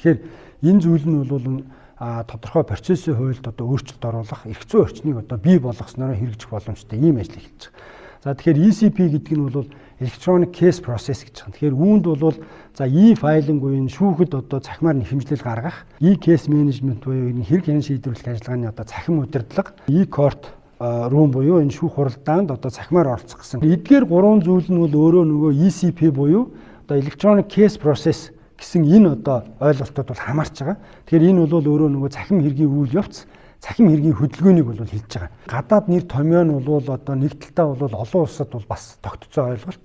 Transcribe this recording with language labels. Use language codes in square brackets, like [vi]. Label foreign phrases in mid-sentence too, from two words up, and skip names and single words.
[mn] Тэгэхээр энэ зүйл нь бол тодорхой процессын хуульд одоо өөрчлөлт оруулах, эрх зүйн орчныг одоо бий болгосноор хэрэгжих боломжтой ийм ажил эхэлж байгаа. За тэгэхээр ECP гэдэг нь бол [en] Electronic Case Process [mn] гэж байгаа. Тэгэхээр үүнд бол за e-filing буюу шүүхэд одоо цахимаар нэхэмжлэл гаргах, [en] e-case management [mn] буюу энэ хэрэг хэн шийдвэрлэх ажиллагааны одоо цахим удирдлага, [en] e-court room [mn] буюу энэ шүүх хуралдаанд одоо цахимаар оролцох гэсэн. Эдгээр гурван зүйл нь бол өөрөө нөгөө ECP буюу одоо [en] Electronic Case Process [mn] гэсэн энэ одоо ойлголтууд бол хамаарч байгаа. Тэгэхээр энэ бол өөрөө нөгөө цахим хэргийн үйл явц, цахим хэргийн хөдөлгөөнийг бол хэлж байгаа. Гадаад нэр томьёо нь бол одоо нэг талтаа бол олон улсад бол бас тогтцоо ойлголт.